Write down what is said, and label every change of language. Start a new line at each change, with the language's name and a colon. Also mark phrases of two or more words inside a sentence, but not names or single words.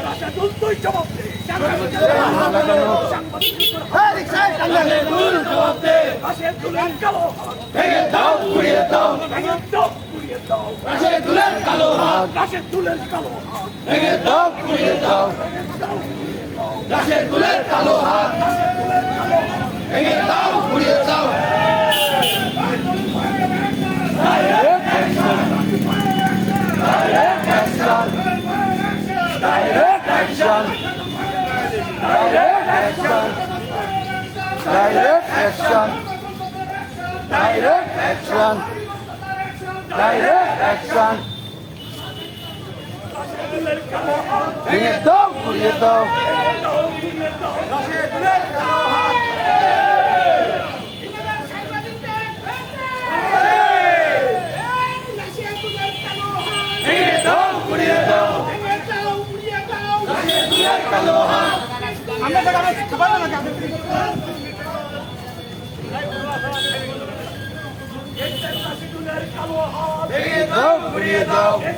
Bangla: ভেঙে দাও ঘুরিয়ে দাও ভেঙে দাও ঘুরিয়ে দাও ভেঙে দাও ঘুরিয়ে দাও
English: Direct action! Direct action! Direct action! Direct action! Direct action!
Bangla: ভেঙে দাও ঘুরিয়ে দাও ভেঙে দাও ঘুরিয়ে দাও ভেঙে দাও ঘুরিয়ে দাও